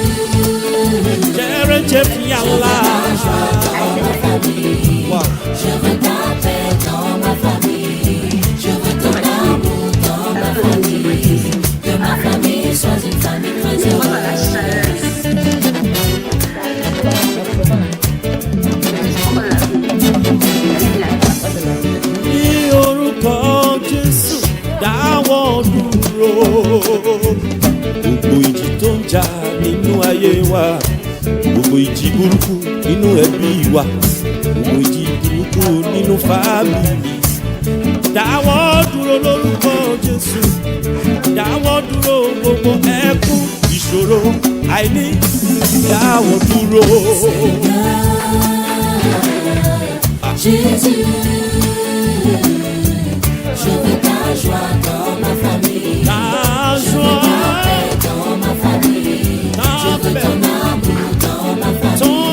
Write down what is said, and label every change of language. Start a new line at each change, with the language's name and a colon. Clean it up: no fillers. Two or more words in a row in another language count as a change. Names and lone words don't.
French: Jésus, Allah. Wow. je veux ta paix dans ma famille. Je veux ton amour dans ma famille. Que ma famille soit une famille très heureuse.
Yoruba: Ní orúkọ Jésù dáwọ́ dúró. Gbogbo ìjì tó ń jà nínú ayé wa, gbogbo ìjì burúkú nínú ẹbí wa, gbogbo ìjì burúkú nínú fámìlì. dáwọ́ dúró lórúkọ Jésù, dáwọ́ dúró gbogbo ẹkún ìṣòro àìní, dáwọ́ dúró.
French: Jésus, je veux ta joie dans ma famille, Ta je veux joie, ta paix dans ma famille, je veux ton amour dans ma famille, ton